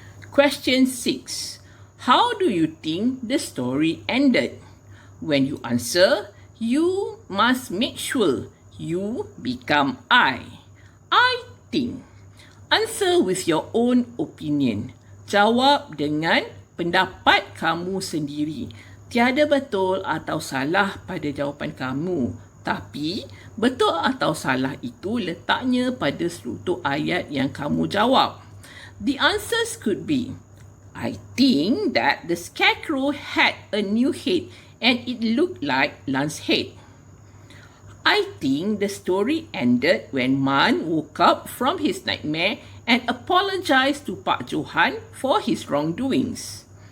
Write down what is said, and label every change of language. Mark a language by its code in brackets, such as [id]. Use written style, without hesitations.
[en] Question 6. How do you think the story ended? When you answer, you must make sure you become I. I think. Answer with your own opinion. [ms] Jawab dengan pendapat kamu sendiri. Tiada betul atau salah pada jawapan kamu. Tapi, betul atau salah itu letaknya pada struktur ayat yang kamu jawab. [en] The answers could be, I think that the scarecrow had a new head and it looked like Lan's head. I think the story ended when Man woke up from his nightmare and apologized to Pak Johan for his wrongdoings.